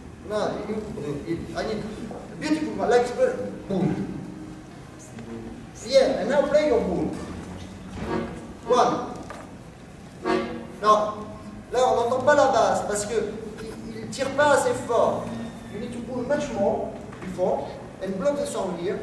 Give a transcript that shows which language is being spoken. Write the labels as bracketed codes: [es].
[en] No, I need beautiful one, like boom. Yeah, and now play your boom. 1. [fr] Non, là on n'entend pas la basse parce que il tire pas assez fort. [en] You need to pull much more before and block the sound here.